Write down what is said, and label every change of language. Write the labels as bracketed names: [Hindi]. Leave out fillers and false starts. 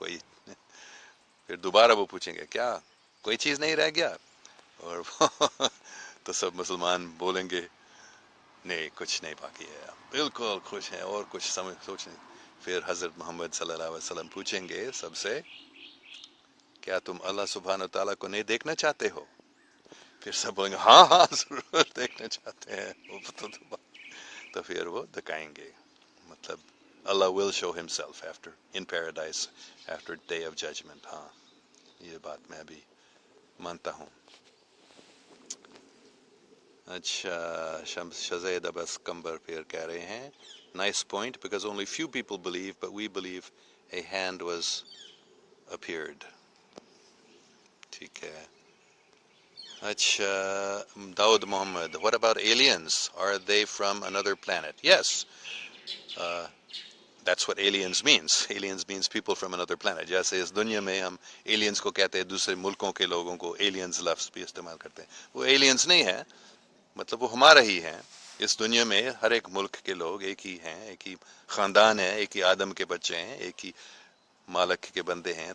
[Urdu] پھر دوبارہ وہ پوچھیں گے کیا کوئی چیز نہیں رہ گیا؟ اور تو سب مسلمان بولیں گے نہیں کچھ نہیں باقی ہے، بالکل خوش ہیں اور کچھ سوچیں. پھر حضرت محمد صلی اللہ علیہ وسلم پوچھیں گے سب سے کیا تم اللہ سبحانہ تعالیٰ کو نہیں دیکھنا چاہتے ہو؟ پھر سب بولیں گے ہاں ضرور دیکھنا چاہتے ہیں. تو پھر وہ دکھائیں گے، مطلب [English] اللہ will show himself in paradise after day of judgment. [Urdu] ہاں، یہ بات میں بھی مانتا ہوں. [English] اچھا، شمس شزید عباس کمبر [Urdu] پھر کہہ رہے ہیں [English] nice point because only few people believe but we believe a hand was appeared. [Urdu] ٹھیک ہے. اچھا، [English] Dawood Muhammad, what about aliens? Are they from another planet? Yes, that's what aliens means. Aliens means people from another planet. [Urdu] جیسے اس دنیا میں ہم aliens کو کہتے ہیں، دوسرے ملکوں کے لوگوں کو aliens لفظ بھی استعمال کرتے ہیں. وہ aliens نہیں ہے، مطلب وہ ہمارا ہی ہے. اس دنیا میں ہر ایک ملک کے لوگ ایک ہی ہیں، ایک ہی خاندان ہے، ایک ہی آدم کے بچے ہیں، ایک ہی مالک کے بندے ہیں.